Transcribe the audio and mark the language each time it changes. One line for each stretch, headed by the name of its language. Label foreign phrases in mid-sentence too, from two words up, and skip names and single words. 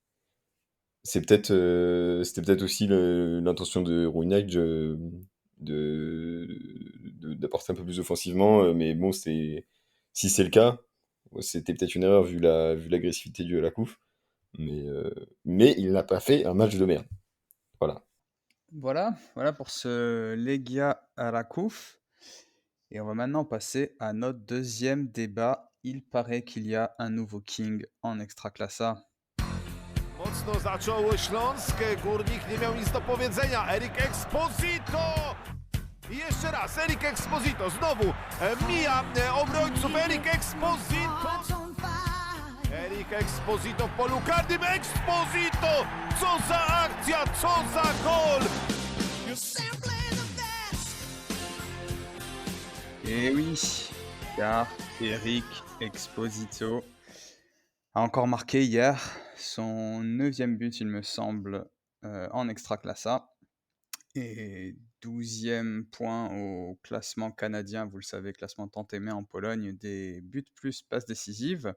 French: C'était peut-être aussi l'intention de Rouinac d'apporter un peu plus offensivement, mais bon, si c'est le cas, c'était peut-être une erreur vu l'agressivité du Lacouf, mais il n'a pas fait un match de merde. Voilà. Voilà pour ce Legia Arakouf. Et on va maintenant passer à notre deuxième débat. Il paraît qu'il y a un nouveau king en Ekstraklasa.
Polish: Mocno zaczął Śląsk, Górnik nie miał nic do powiedzenia. Erik Exposito! I jeszcze raz, Erik Exposito, znowu mija obrońców, Erik Exposito! Erik Exposito w polu karnym, Exposito! Co za akcja, co za gol!
French: Et oui, car Eric Exposito a encore marqué hier son 9e but, il me semble, en Ekstraklasa. Et 12e point au classement canadien, vous le savez, classement tant aimé en Pologne, des buts plus passes décisives.